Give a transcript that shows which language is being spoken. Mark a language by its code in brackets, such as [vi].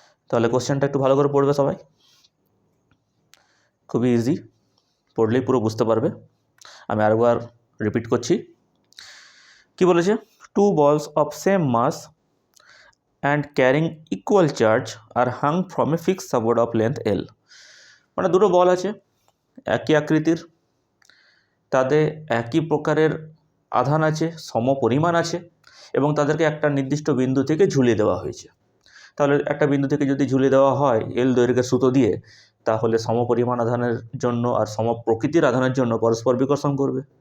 [bn] তাহলে কোশ্চেনটা একটু ভালো করে পড়বে সবাই, খুবই ইজি, পড়লেই পুরো বুঝতে পারবে। আমি আরেকবার রিপিট করছি। কি বলেছে? [en] 2 balls of same mass and carrying equal charge are hung from a fixed support of length L. [bn] মানে দুটো বল আছে, একই আকৃতির, তাদের একই প্রকারের আধান আছে, সমপরিমাণ আছে এবং তাদেরকে একটা নির্দিষ্ট বিন্দু থেকে ঝুলিয়ে দেওয়া হয়েছে। তাহলে একটা বিন্দু থেকে যদি ঝুলিয়ে দেওয়া হয় এল দৈর্ঘ্যের সুতো দিয়ে, তাহলে সমপরিমাণ আধানের জন্য আর সমপ্রকৃতির আধানের জন্য পরস্পর বিকর্ষণ করবে।